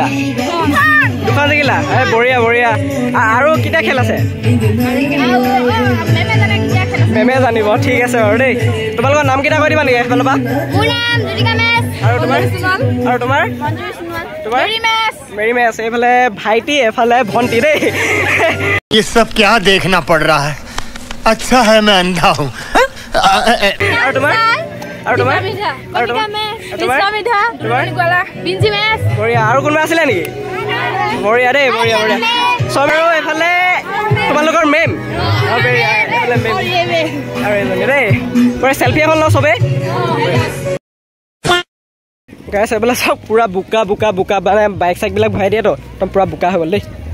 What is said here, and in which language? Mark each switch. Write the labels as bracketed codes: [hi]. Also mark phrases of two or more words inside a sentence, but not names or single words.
[as] দুখন জিকিলা। বঢ়িয়া বঢ়িয়া। আৰু কেতিয়া খেল আছে? মেমে জানিব। ঠিক আছে বাৰু দেই। তোমালোকৰ নাম কেইটা কৈ দিবা নেকি এইফালৰ পৰা? আৰু তোমাৰ? আৰু তোমাৰ? তোমাৰ মেৰী মেছ। এইফালে ভাইটি, এইফালে ভণ্টি দেই। [hi] ये सब क्या देखना पड़ रहा है? अच्छा है मैं अंधा हूँ। और तुम्हार? और तुम्हार? और तुम्हार? [as] बढिया। আৰু কোনোবা আছিলে নেকি? বঢ়িয়া দেই, বঢ়িয়া বঢ়িয়া। চব আৰু এইফালে তোমালোকৰ মেম। এইফালে মেম আৰু এজনী দেই। পুৰা চেল্ফি এখন লওঁ চবেই। গাইছ এইফালে চব পুৰা বোকা বোকা বোকা, মানে বাইক চাইকবিলাক ভৰাই দিয়েতো একদম পুৰা বোকা হৈ গ'ল দেই।